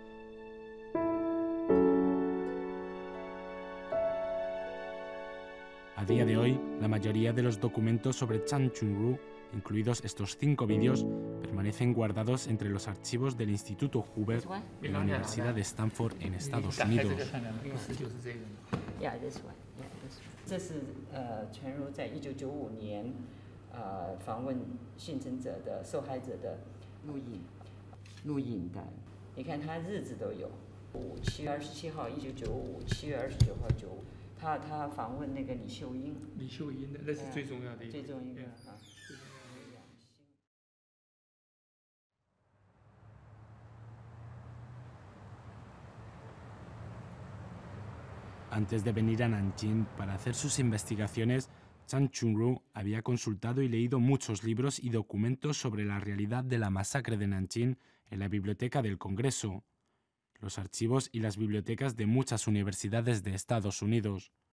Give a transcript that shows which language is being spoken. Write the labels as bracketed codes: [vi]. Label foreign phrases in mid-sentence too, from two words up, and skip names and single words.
[es] A día de hoy, la mayoría de los documentos sobre Chang Chun-ru, incluidos estos 5 vídeos, permanecen guardados entre los archivos del Instituto Hoover en la Universidad de Stanford en Estados Unidos. [zh] 这是全如在1995年访问幸存者的受害者的录影的，你看他日子都有，7月27号1995，7月29号95。他访问那个李秀英的，那是最重要的一个。 [es] Antes de venir a Nanjing para hacer sus investigaciones, Chang Chun-ru había consultado y leído muchos libros y documentos sobre la realidad de la masacre de Nanjing en la Biblioteca del Congreso, los archivos y las bibliotecas de muchas universidades de Estados Unidos.